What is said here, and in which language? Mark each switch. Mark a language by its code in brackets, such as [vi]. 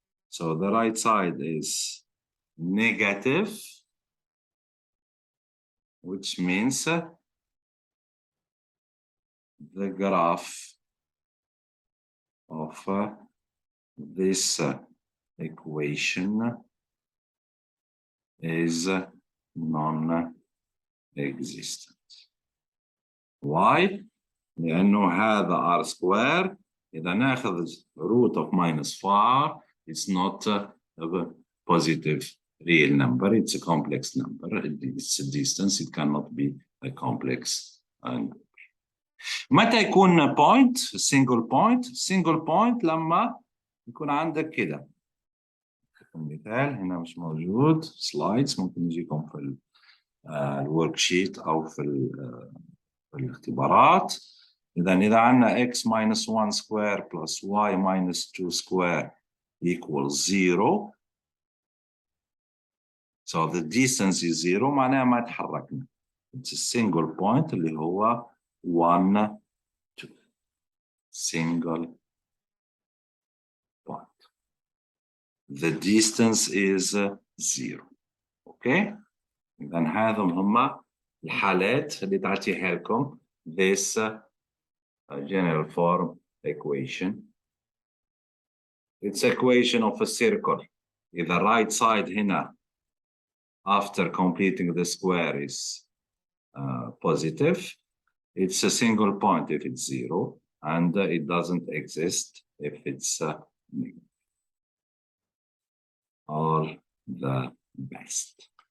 [en] So the right side is negative, which means the graph of this equation is non-existent. Why? [ar] لأنه هذا [en] r square [ar] إذا ناخذ [en] root of minus 4 it's not a positive real number, it's a complex number. It's a distance, it cannot be a complex number. [ar] متى يكون point single point؟ single point لما يكون عندك كده. مثال هنا مش موجود سلايدز، ممكن يجيكم في الورك شيت أو في الاختبارات. إذا عندنا [en] x minus 1 square plus y minus 2 square equals 0. So the distance is 0 [ar] معناها ما تحركنا. [en] It's a single point [ar] اللي هو [en] 1 2 single point. The distance is 0. Okay? [ar] إذا هذم هما الحالات اللي تعطيها لكم [en] this general form equation. It's equation of a circle. If the right side [ar] هنا [en] after completing the square is positive, it's a single point if it's 0, and it doesn't exist if it's negative. All the best.